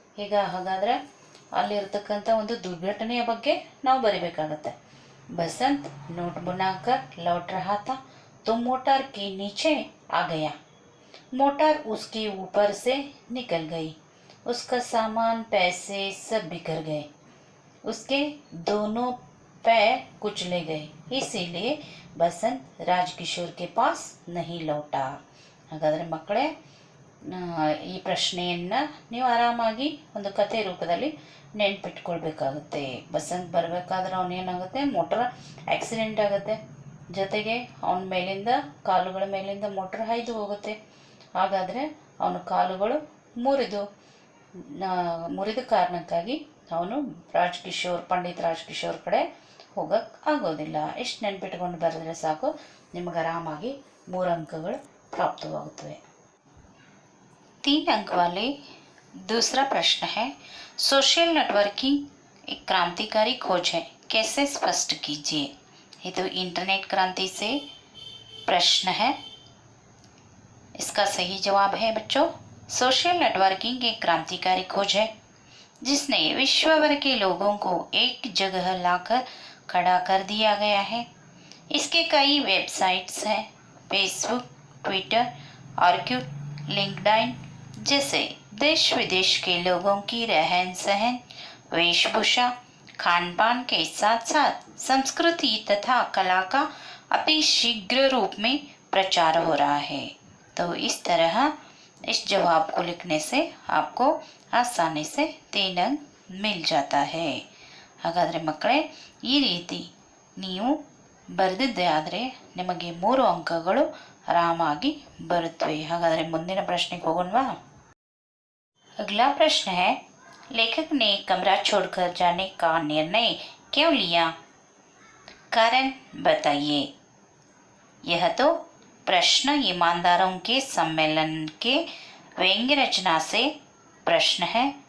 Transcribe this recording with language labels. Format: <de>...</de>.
<kn>ಈಗ ಹಾಗಾದರೆ ಅಲ್ಲಿರ್ತಕ್ಕಂಥ ಒಂದು ದುರ್ಘಟನೆಯ ಬಗ್ಗೆ ನಾವು ಬರೀಬೇಕಾಗತ್ತೆ।</kn> <hi>बसंत नोट बनाकर लौट रहा था तो मोटर के नीचे आ गया। मोटर उसके ऊपर से निकल गई, उसका सामान पैसे सब बिखर गए, उसके दोनों पैर कुचले गए, इसीलिए बसंत राजकिशोर के पास नहीं लौटा।</hi> <kn>ಹಾಗಾದರೆ ಮಕ್ಕಳೇ, ಈ ಪ್ರಶ್ನೆಯನ್ನು ನೀವು ಆರಾಮಾಗಿ ಒಂದು ಕಥೆ ರೂಪದಲ್ಲಿ ನೆನ್ಪಿಟ್ಕೊಳ್ಬೇಕಾಗುತ್ತೆ। ಬಸಂತ್ ಬರಬೇಕಾದ್ರೆ ಅವನೇನಾಗುತ್ತೆ, ಮೋಟರ್ ಆಕ್ಸಿಡೆಂಟ್ ಆಗುತ್ತೆ, ಜೊತೆಗೆ ಅವನ ಮೇಲಿಂದ ಕಾಲುಗಳ ಮೇಲಿಂದ ಮೋಟರ್ ಹಾಯ್ದು ಹೋಗುತ್ತೆ। ಹಾಗಾದರೆ ಅವನ ಕಾಲುಗಳು ಮುರಿದ ಕಾರಣಕ್ಕಾಗಿ ಅವನು ಪಂಡಿತ ರಾಜಕಿಶೋರ್ ಕಡೆ ಹೋಗಕ್ಕೆ ಆಗೋದಿಲ್ಲ। ಎಷ್ಟು ನೆನ್ಪಿಟ್ಕೊಂಡು ಬರೆದ್ರೆ ಸಾಕು, ನಿಮಗೆ ಆರಾಮಾಗಿ 3 अंकಗಳು प्राप्तवागुತ್ತವೆ।</kn> <hi>3 अंक वाले दूसरा प्रश्न है, सोशल नेटवर्किंग एक क्रांतिकारी खोज है, कैसे स्पष्ट कीजिए। ये तो इंटरनेट क्रांति से प्रश्न है। इसका सही जवाब है बच्चों, सोशल नेटवर्किंग एक क्रांतिकारी खोज है जिसने विश्व भर के लोगों को एक जगह लाकर खड़ा कर दिया गया है। इसके कई वेबसाइट्स हैं, फेसबुक, ट्विटर, ऑर्कुट, लिंक्डइन जैसे देश विदेश के लोगों की रहन सहन, वेशभूषा, खान पान के साथ साथ संस्कृति तथा कला का अति शीघ्र रूप में प्रचार हो रहा है। तो इस तरह इस जवाब को लिखने से आपको आसानी से 3 अंक मिल जाता है।</hi> <kn>ಹಾಗಾದರೆ ಮಕ್ಕಳೇ, ಈ ರೀತಿ ನೀವು ಬರೆದಿದ್ದೆ ಆದರೆ ನಿಮಗೆ 3 ಅಂಕಗಳು ಆರಾಮಾಗಿ ಬರುತ್ತವೆ। ಹಾಗಾದರೆ ಮುಂದಿನ ಪ್ರಶ್ನೆಗೆ ಹೋಗೋಣವಾ?</kn> <hi>अगला प्रश्न है, लेखक ने कमरा छोड़कर जाने का निर्णय क्यों लिया? कारण बताइए। यह तो प्रश्न ईमानदारों के सम्मेलन के व्यंग्य रचना से प्रश्न है।</hi>